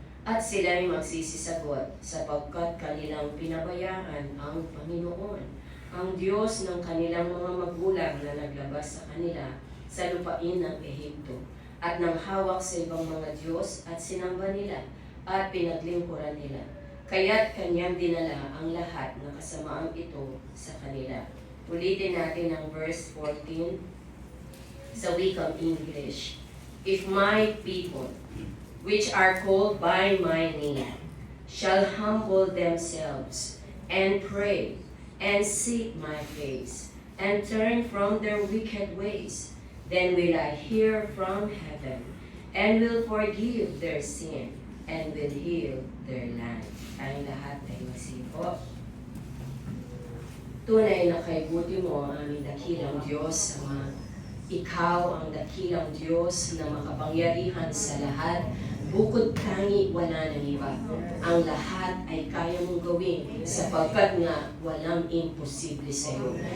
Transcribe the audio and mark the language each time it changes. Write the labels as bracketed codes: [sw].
[tl] At sila'y magsisisagot, sapagkat kanilang pinabayaan ang Panginoon, ang Diyos ng kanilang mga magulang na naglabas sa kanila sa lupain ng Ehipto, at nang hawak sa ibang mga Diyos at sinamba nila at pinaglingkuran nila. Kaya't kanyang dinala ang lahat ng kasamaang ito sa kanila. Ulitin natin ang verse 14 sa wikang English. [en] If my people, which are called by my name, shall humble themselves and pray and seek my face and turn from their wicked ways, then will I hear from heaven and will forgive their sin and will heal their land. [tl] Tayong lahat ay magsipo. Tunay na kay buti mo ang aming dakilang Diyos, ikaw ang dakilang Diyos na makapangyarihan sa lahat. Bukod tangi, wala nang iba. Ang lahat ay kaya mong gawin sapagkat nga walang imposible sa iyo.